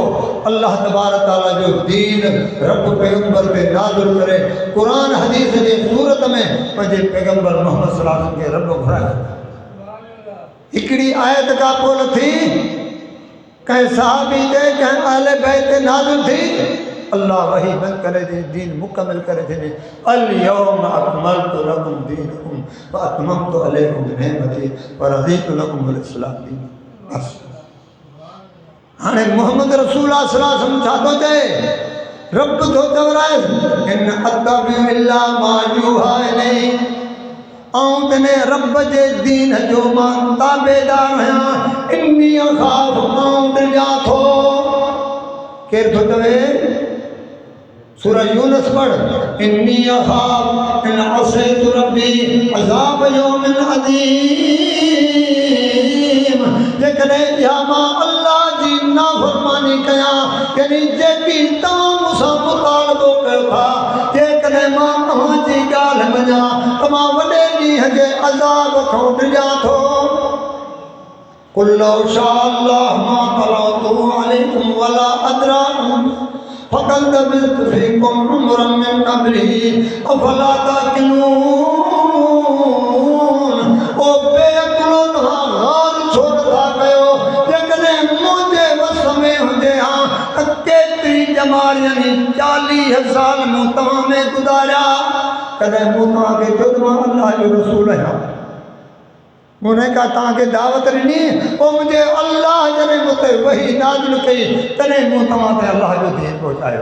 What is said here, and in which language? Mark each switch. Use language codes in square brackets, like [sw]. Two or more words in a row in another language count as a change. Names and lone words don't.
[ar] الله تبارك وتعالى [sd] जो दीन रब पैगंबर पे नाज़िल करे कुरान हदीस जे सूरत में पंहिंजे पैगंबर मोहम्मद [ar] صلى الله عليه وسلم [sd] खे रब घुरायो। हिकिड़ी आयत का पोल थी, कंहिं सहाबी ते कंहिं अहले बैत ते नाज़िल थी, अल्लाह वही बंद करे दे, दीन मुकम्मल करे दे। [ar] اليوم أكملت لكم دينكم وأتممت عليكم نعمتي ورضيت لكم الإسلام دين. [sd] बस हाणे मोहम्मद रसूलुल्लाह [ar] صلى الله عليه وسلم [sd] छा थो चए? रब थो चवराए [ar] إن أتبع إلا ما يوحى إلي. [sd] ऐं तने रब जे दीन जो मां ताबेदार आहियां। [ar] إني أخاف, [sd] आऊं ॾिजां थो। केरु थो चवे? सूरह यूनुस पढ़, [ar] إني أخاف إن عصيت ربي عذاب يوم عظيم. [sd] जेकॾहिं या मां अल्लाह जी नाफ़रमानी कयां, यानी जेकी तव्हां मूंसां मुतालबो कयो था, जेकॾहिं मां तव्हांजी ॻाल्हि मञां त मां वॾे ॾींहं जे अज़ाब खां ॾिजां थो। [ar] قل لو شاء الله ما تلوته عليكم ولا أدراكم فقد لبثت فيكم عمرا من قبله أفلا تعقلون. [sd] ओ बेअक़लो तव्हां ग़ौर छो नथा कयो जेकॾहिं मुंहिंजे वस में हुजे हा त केतिरी ॼमार यानी 40 साल मूं तव्हां में गुज़ारिया। कॾहिं मूं तव्हांखे चयो त मां अल्लाह जो रसूल आहियां, मुने का तव्हांखे दावत ॾिनी, पोइ मुंहिंजे अल्लाह जॾहिं मूं ते वही नाज़िल कई तॾहिं मूं तव्हां ते अल्लाह जो दीन पहुचायो।